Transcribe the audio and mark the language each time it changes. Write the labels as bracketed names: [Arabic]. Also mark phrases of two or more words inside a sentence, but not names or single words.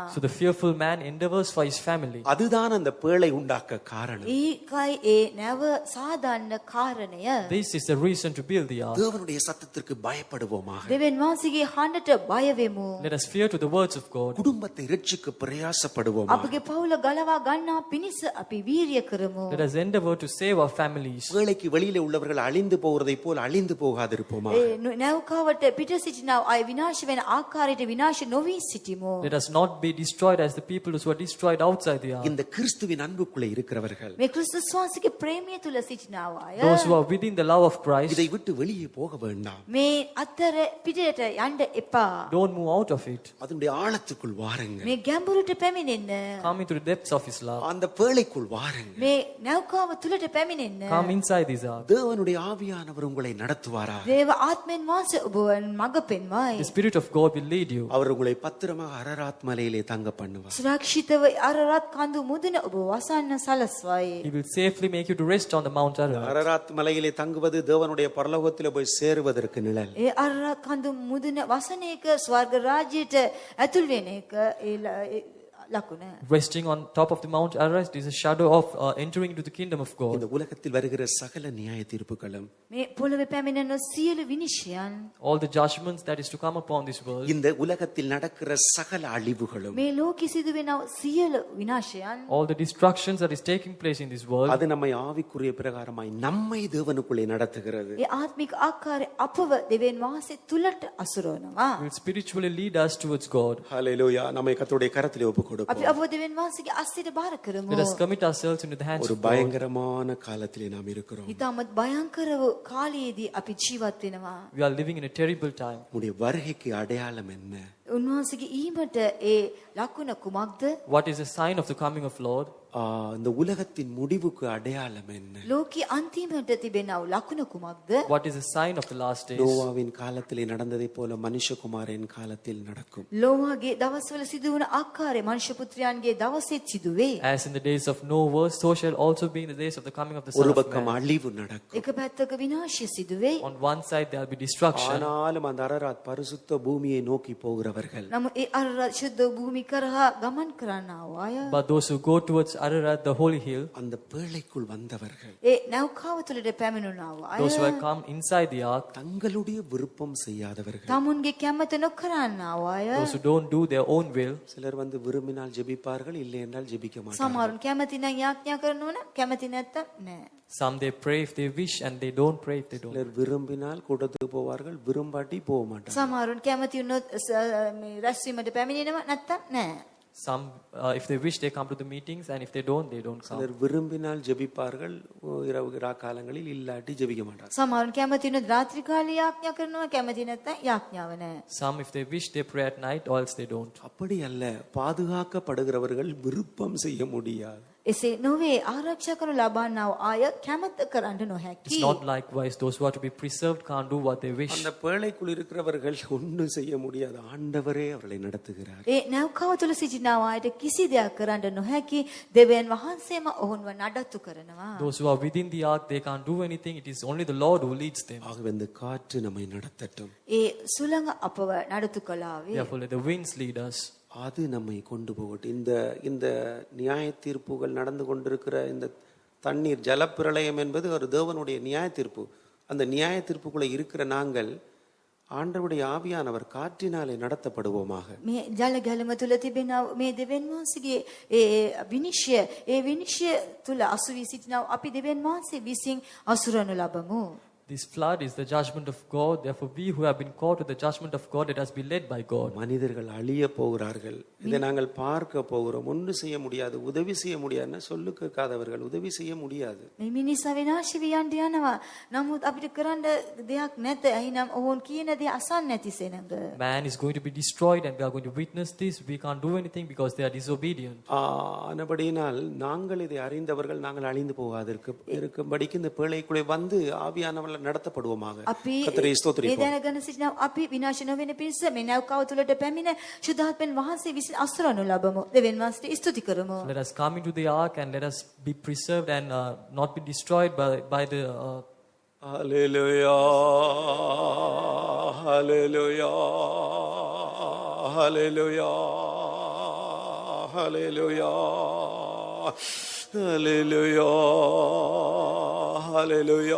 [English] So the fearful man endeavors for his family. [Tamil] அதுதான் அந்த பேழை உண்டாக்க காரணம். [Sinhala] ඒකයි ඒ නැව සාදන්න කාරණය. [English] This is the reason to build the ark. [Tamil] தேவனுடைய சத்தத்திற்கு பயப்படுவோமாக. [Sinhala] දෙවියන් වහන්සේගේ හඬට බය වෙමු. [English] Let us fear to the words of God. [Tamil] குடும்பத்தை ரட்சிக்க பிரயாசப்படுவோமாக. [Sinhala] අපගේ පවුල ගලවා ගන්නා පිණිස අපි වීරිය කරමු. [English] Let us endeavor to save our families. [Tamil] பேழைக்கு வெளியிலே உள்ளவர்கள் அழிந்து போகிறதை போல் அழிந்து போகாதிருப்போமாக. [Sinhala] ඒ නැවකාවට පිට සිටිනා අය විනාශ වෙන ආකාරයට විනාශ නොවී සිටිමු. [English] Let us not be destroyed as the people who are destroyed outside the ark. [Tamil] இந்த கிறிஸ்துவின் அன்புக்குள்ளே இருக்கிறவர்கள் [Sinhala] මේ ක්‍රිස්තුස් වහන්සේගේ ප්‍රේමය තුල සිටිනා අය [English] Those who are within the love of Christ, [Tamil] இதை விட்டு வெளியே போக வேண்டாம். [Sinhala] මේ අතර පිටට යන්න එපා. [English] don't move out of it. [Tamil] அதனுடைய ஆழத்துக்குள் வாருங்க. [Sinhala] මේ ගැඹුරට පැමිණෙන්න. [English] Come into the depths of his love. [Tamil] அந்த பேழைக்குள் வாருங்க. [Sinhala] මේ නැවකාව තුලට පැමිණෙන්න. [English] Come inside this ark. [Tamil] தேவனுடைய ஆவியானவர் உங்களை நடத்துவாரா. [Sinhala] දේව ආත්මෙන් වහන්සේ ඔබ මඟ පෙන්වයි. [English] The Spirit of God will lead you. [Tamil] அவர் உங்களை பத்திரமாக அரராத் மலையிலே தங்க பண்ணுவார். [Sinhala] සුරක්ෂිතව අරරත් කඳු මුදුන ඔබ වසන්න සලස්වයි. [English] He will safely make you to rest on the Mount Ararat. [Tamil] அரராத் மலையிலே தங்குவது தேவனுடைய பரலோகத்திலே போய் சேருவதற்கு நிழல். [Sinhala] ඒ අරරත් කඳු මුදුන වසන එක ස්වර්ග රාජ්‍යයට ඇතුල් වෙන එක ඒ ලකුණ. [English] Resting on top of the Mount Ararat is a shadow of entering into the kingdom of God. [Tamil] இந்த உலகத்தில் வருகிற சகல நியாய தீர்ப்புகளும் [Sinhala] මේ පොළවේ පැමිණෙන සියලු විනිශ්චයන් [English] All the judgments that is to come upon this world, [Tamil] இந்த உலகத்தில் நடக்கிற சகல அழிவுகளும் [Sinhala] මේ ලෝකෙ සිදු වෙන සියලු විනාශයන් [English] all the destructions that is taking place in this world, [Tamil] அது நம்மை ஆவிக்குரிய பிரகாரமாய் நம்மை தேவனுக்குள்ளே நடத்துகிறது. [Sinhala] ඒ ආත්මික ආකාරය අපව දෙවියන් වහන්සේ තුලට අසුරවනවා. [English] will spiritually lead us towards God. [Tamil] ஹல்லேலூயா. நம்மை கர்த்தருடைய கரத்திலே ஒப்புக் கொடுப்போம். [Sinhala] අපි අපව දෙවියන් වහන්සේගේ අස්සියට බාර කරමු. [English] Let us commit ourselves into the hands [Tamil] ஒரு [English] of God. [Tamil] பயங்கரமான காலத்திலே நாம் இருக்கிறோம். [Sinhala] ඉතාමත් භයංකර වූ කාලයේදී අපි ජීවත් වෙනවා. [English] We are living in a terrible time. [Tamil] உடைய வருகைக்கு அடையாளம் என்ன? [Sinhala] උන්වහන්සේගේ ඊමට ඒ ලකුණ කුමක්ද? [English] What is the sign of the coming of Lord? [Tamil] இந்த உலகத்தின் முடிவுக்கு அடையாளம் என்ன? [Sinhala] ලෝකයේ අන්තිමට තිබෙනව ලකුණ කුමක්ද? [English] What is the sign of the last days? [Tamil] நோவாவின் காலத்திலே நடந்ததை போல மனுஷகுமாரன் காலத்தில் நடக்கும். [Sinhala] ලෝවාගේ දවස්වල සිදු වුණ ආකාරය මනුෂ්‍ය පුත්‍රයන්ගේ දවසෙත් සිදුවේ. [English] As in the days of Noah, so shall also be in the days of the coming of the Son [Tamil] ஒரு [English] of [Tamil] பக்கம் [English] Man. [Tamil] அழிவு நடக்கும். [Sinhala] එක පැත්තක විනාශය සිදුවේ. [English] On one side there will be destruction, [Tamil] ஆனாலும் அந்த அரராத் பரிசுத்த பூமியை நோக்கி போகிறவர்கள் [Sinhala] නමුත් ඒ අරරත් ශුද්ධ භූමි කරහා ගමන් කරන්නා අය [English] but those who go towards Ararat, the holy hill, [Tamil] அந்த பேழைக்குள் வந்தவர்கள் [Sinhala] ඒ නැව්කාව තුළට පැමිණුණා අය [English] those who have come inside the ark, [Tamil] தங்களுடைய விருப்பம் செய்யாதவர்கள். [Sinhala] තමුන්ගේ කැමත නොකරන්නා අය [English] those who don't do their own will. [Tamil] சிலர் வந்து விரும்பினால் ஜெபிப்பார்கள், இல்லை என்றால் ஜெபிக்க மாட்டார்கள். [Sinhala] සමහරුන් කැමති නම් යාඥා කරනවා නම් කැමති නැත්තම් නෑ. [English] Some they pray if they wish and they don't pray if they don't. [Tamil] சிலர் விரும்பினால் கூட்டத்துக்கு போவார்கள், விரும்பாட்டி போக மாட்டார்கள். [Sinhala] සමහරුන් කැමති වුණොත් මේ රැස්වීමට පැමිණෙනවා නැත්තම් නෑ. [English] Some, if they wish, they come to the meetings, and if they don't come. [Tamil] சிலர் விரும்பினால் ஜெபிப்பார்கள், இரவு காலங்களில் இல்லாட்டி ஜெபிக்க மாட்டார்கள். [Sinhala] සමහරුන් කැමති වෙන රාත්‍රී කාලේ යාඥා කරනවා, කැමති නැත්නම් යාඥාව නැහැ. [English] Some, if they wish, they pray at night, or else they don't. [Tamil] அப்படி அல்ல, பாதுகாக்கப்படுகிறவர்கள் விருப்பம் செய்ய முடியாது. [Sinhala] එසේ නොවේ, ආරක්ෂා කරනු ලබන්නා අය කැමත කරන්න නොහැකි. [English] It's not likewise. Those who are to be preserved can't do what they wish. [Tamil] அந்த பேழைக்குள் இருக்கிறவர்கள் ஒன்றும் செய்ய முடியாது. ஆண்டவரே அவர்களை நடத்துகிறார். [Sinhala] ඒ නැව්කව තුළ සිටිනා අයට කිසි දෙයක් කරන්න නොහැකි. දෙවියන් වහන්සේම ඔවුන්ව නඩත්තු කරනවා. [English] Those who are within the ark, they can't do anything. It is only the Lord who leads them. [Tamil] ஆகவே இந்த காற்று நம்மை நடத்தட்டும். [Sinhala] ඒ සුළඟ අපව නඩත්තු කළාවේ. [English] Therefore, let the winds lead us. [Tamil] அது நம்மை கொண்டு போகட்டும். இந்த நியாய தீர்ப்புகள் நடந்து கொண்டிருக்கிற இந்த தண்ணீர் ஜலப்பிரளயம் என்பது ஒரு தேவனுடைய நியாய தீர்ப்பு. அந்த நியாய தீர்ப்புக்குள்ள இருக்கிற நாங்கள் ஆண்டவருடைய ஆவியானவர் காற்றினாலே நடத்தப்படுவோமாக. [Sinhala] මේ ජල ගැලම තුල තිබෙන මේ දෙවියන් වහන්සේගේ ඒ විනිශ්චය තුල අසු වී සිටිනා අපි දෙවියන් වහන්සේ විසින් අසුරනු ලබමු. [English] This flood is the judgment of God. Therefore, we who have been called to the judgment of God, let us be led by God. [Tamil] மனிதர்கள் அழிய போகிறார்கள். இதை நாங்கள் பார்க்க போகிறோம். ஒன்று செய்ய முடியாது, உதவி செய்ய முடியாதுன்னு சொல்லு கேட்காதவர்கள் உதவி செய்ய முடியாது. [Sinhala] මේ මිනිසා විනාශ වී යනවා. නමුත් අපිට කරන්න දෙයක් නැත. එහිනම් ඔවුන් කියන දේ අසන්න නැති සෙනඟ. [English] Man is going to be destroyed, and we are going to witness this. We can't do anything because they are disobedient. [Tamil] ஆனபடியினால் நாங்கள் இதை அறிந்தவர்கள் நாங்கள் அழிந்து போகாதிருக்கும்படிக்கு இந்த பேழைக்குள்ளே வந்து ஆவியானவர்கள் நடத்தப்படுவோமாக. கர்த்தரை ஸ்தோத்திரிப்போம். [Sinhala] ඒ දැනගෙන සිටිනා අපි විනාශ නොවෙන පිණිස මේ නැව්කව තුලට පැමිණ ශුද්ධාත්මෙන් වහන්සේ විසින් අසුරනු ලබමු. දෙවියන් වහන්සේට ස්තුති කරමු. [English] Let us come into the ark and let us be preserved and not be destroyed by the. Hallelujah, hallelujah, hallelujah, hallelujah, hallelujah, hallelujah.